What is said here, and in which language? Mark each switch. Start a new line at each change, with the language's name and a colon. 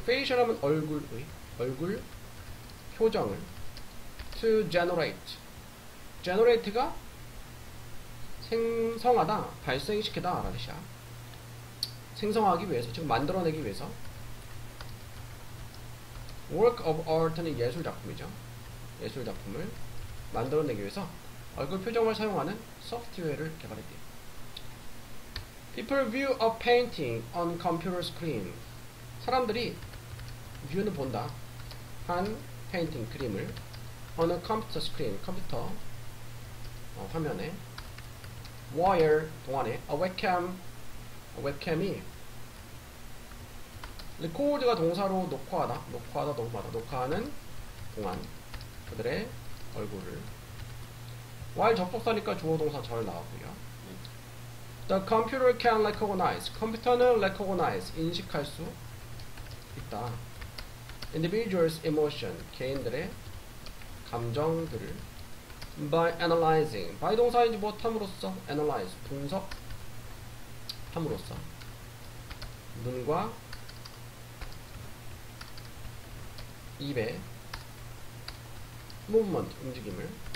Korean: facial 하면 얼굴 표정을 to generate가 생성하다, 발생시키다 라는 뜻이야. 생성하기 위해서, 즉 만들어내기 위해서. work of art는 예술작품이죠. 예술작품을 만들어내기 위해서 얼굴 표정을 사용하는 소프트웨어를 개발했대요.
English: People view a painting on computer screen.
Korean: 사람들이 view는 본다. 한 페인팅, 그림을
English: on a computer screen,
Korean: 컴퓨터 화면에 while, 동안에 a webcam이 record가 동사로 녹화하는 동안 그들의 얼굴을, while 접속사니까 주어 동사 절 나왔고요.
English: The computer can recognize,
Korean: 컴퓨터는
English: recognize,
Korean: 인식할 수 있다.
English: individuals emotion,
Korean: 개인들의 감정들을
English: by analyzing,
Korean: by 동사인지 못함으로써 analyze, 분석함으로써 눈과 입의 movement, 움직임을.